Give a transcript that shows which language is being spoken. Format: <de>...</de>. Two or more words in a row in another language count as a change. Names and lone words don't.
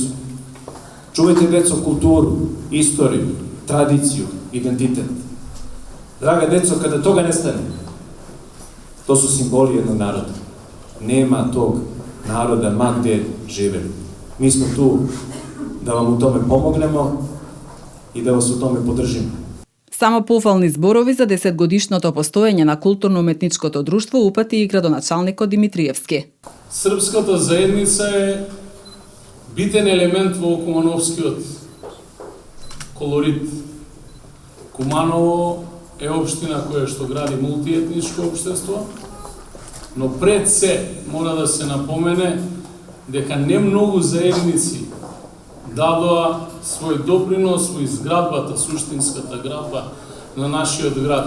<sr>Čuvajte, deco, kulturu, istoriju, tradiciju, identitet. Draga deco, kada toga nestane, to su simboli jednog naroda. Nema tog naroda ma gde žive. Mi smo tu da vam u tome pomognemo i da vas u tome podržimo.</sr> <mk>Само пофални зборови за 10-годишното постоење на културно-уметничкото друштво упати и градоначалникот Димитриевски. Српската заедница е битен елемент во кумановскиот колорит. Куманово е општина која што гради мултиетничко општество, но пред се мора да се напомене дека не многу заедници дадоа свој допринос во изградбата, суштинската градба на нашиот град.</mk>